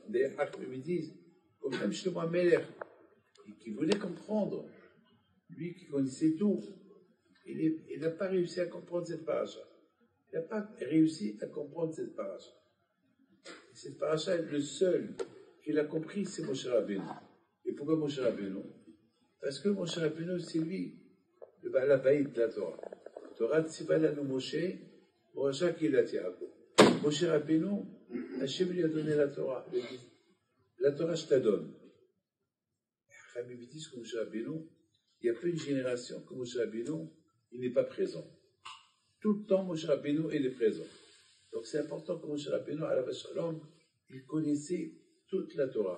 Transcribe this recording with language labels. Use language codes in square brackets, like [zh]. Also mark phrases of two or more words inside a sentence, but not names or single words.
[fr] Des Hachmim me disent, comme même Shlomo Ameler, qui voulait comprendre, lui qui connaissait tout, il n'a pas réussi à comprendre cette paracha. Il n'a pas réussi à comprendre cette paracha. Cette paracha, le seul qui l'a compris, c'est Moshe Rabbeinu. Et pourquoi Moshe Rabbeinu? Parce que Moshe Rabbeinu, c'est lui, le [he] בעל הבית [fr] de la Torah. [he] תורה צוה לנו משה מורשה קהלת יעקב. [fr] Moshe Rabbeinu, Hachem lui a donné la Torah. Il a dit, la Torah, je te donne. Rabbi me dit que Moshe Rabbeinu, il n'y a pas une génération que Moshe Rabbeinu, il n'est pas présent. Tout le temps, Moshe Rabbeinu, il est présent. Donc c'est important que Moshe Rabbeinu, à la Shalom, il connaissait toute la Torah.